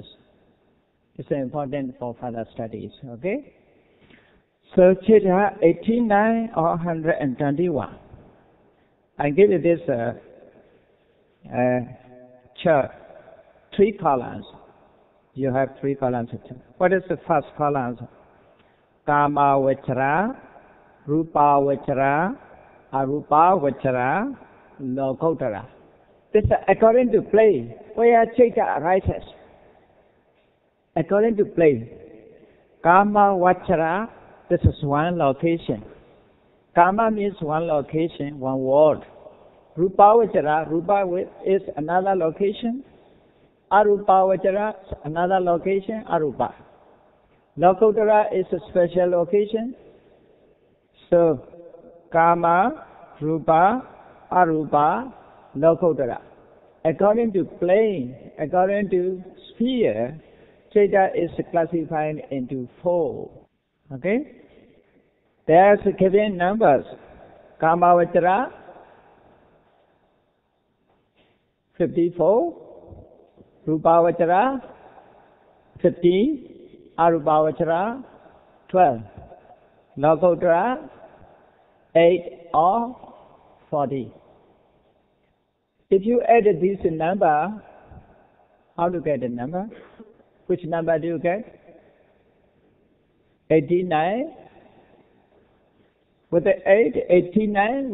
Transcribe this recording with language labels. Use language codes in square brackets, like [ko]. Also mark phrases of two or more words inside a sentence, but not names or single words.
[en] It's important for further studies, okay? So, cheta 89 or 121. I give you this chart, 3 columns. You have 3 columns. What is the first column? [pi] Kama vachara, rupa vachara, arupa vachara, lokotara. [en] This is according to plane, where cheta arises. According to plane, [pi] Kama vachara, [en] this is one location. Kama means one location, one word. [pi] Rupa vachara, [en] rupa is another location. [pi] Arupa vachara [en] is another location, arupa. Lokotara is a special location. So, [pi] Kama, Rupa, Arupa, Lokotara. [en] According to plane, according to sphere, cheta is classified into 4. Okay? There's given numbers. [pi] Kama vachara, 54. Rupa vachara, 15. Arupa vachara, 12. Lokotara, 8 or 40. [en] If you add this number, how to get the number? Which number do you get? 89. With the 8, 89.